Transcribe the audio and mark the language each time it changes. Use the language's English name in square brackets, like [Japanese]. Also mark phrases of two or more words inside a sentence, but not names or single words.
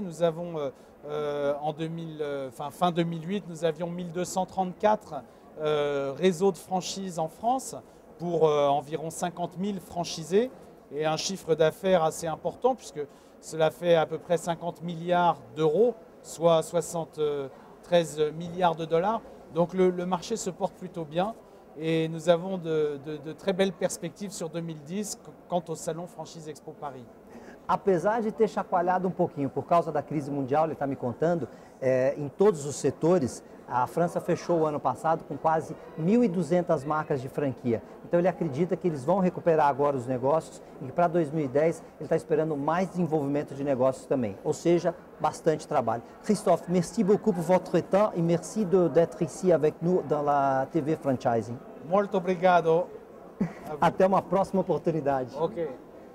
[French] Nous avons, fin 2008, nous avions 1234 réseaux de franchise en France pour environ 50 000 franchisés et un chiffre d'affaires assez important puisque cela fait à peu près 50 milliards d'euros, soit 73 milliards de dollars. Donc le marché se porte plutôt bien et nous avons de très belles perspectives sur 2010 quant au Salon Franchise Expo Paris. [Portuguese] Apesar de ter chacoalhado pouquinho por causa da crise mundial, ele está me contando, em todos os setores, a França fechou o ano passado com quase 1.200 marcas de franquia. Então ele acredita que eles vão recuperar agora os negócios e que para 2010 ele está esperando mais desenvolvimento de negócios também, ou seja, bastante trabalho. [French] Christophe, merci beaucoup pour votre temps et merci d'être ici avec nous dans la TV Franchising. [Portuguese] Muito obrigado. Até uma próxima oportunidade. Ok.